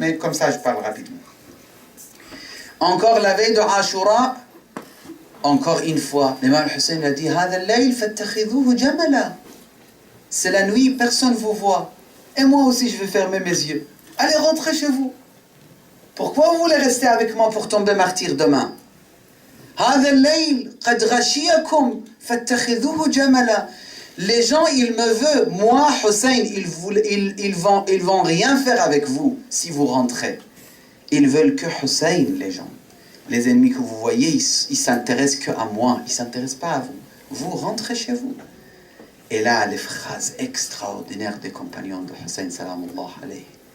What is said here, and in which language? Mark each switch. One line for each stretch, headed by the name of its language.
French: Mais comme ça, je parle rapidement. Encore la veille de Ashura, encore une fois, l'imam Hussein a dit,
Arabic: هذا الليل فاتخذوه جملا.
French: C'est la nuit, personne ne vous voit. Et moi aussi, je vais fermer mes yeux. Allez, rentrez chez vous. Pourquoi vous voulez rester avec moi pour tomber martyr demain?
Arabic: هذا الليل قد غشيكم فاتخذوه جملا.
French: Les gens, ils me veulent. Moi, Hussein, ils vont rien faire avec vous si vous rentrez. Ils veulent que Hussein, les gens. Les ennemis que vous voyez, ils s'intéressent qu'à moi. Ils ne s'intéressent pas à vous. Vous rentrez chez vous. Et là, les phrases extraordinaires des compagnons de Hussein salamullah alayhi.